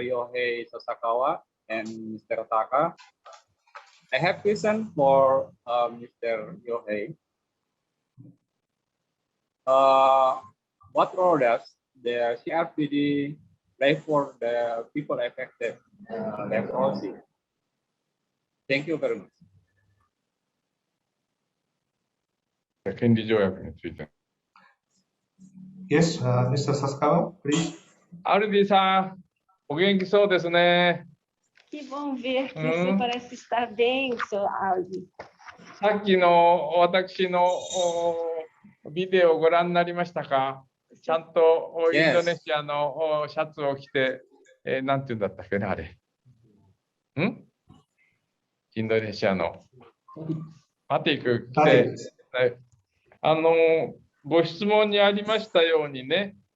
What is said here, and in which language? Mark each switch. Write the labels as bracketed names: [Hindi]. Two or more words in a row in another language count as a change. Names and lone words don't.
[English] Yohei Sasakawa and Mr. Taka. I have question for Mr. Yohei. What role does the CRPD play for the people affected leprosy? Thank you very much. [Japanese] 権利条約について。 [English] Yes, Mr. Sasakawa, please. [Japanese] アルディさん、お元気そうですね。 [Portuguese] Que bom ver que você parece estar bem, Sr. Aldi. [Japanese] さっきの私のビデオをご覧になりましたか？ちゃんとインドネシアのシャツを着て、なんていうんだったっけね、あれ。インドネシアのマティク着て、ご質問にありましたようにね、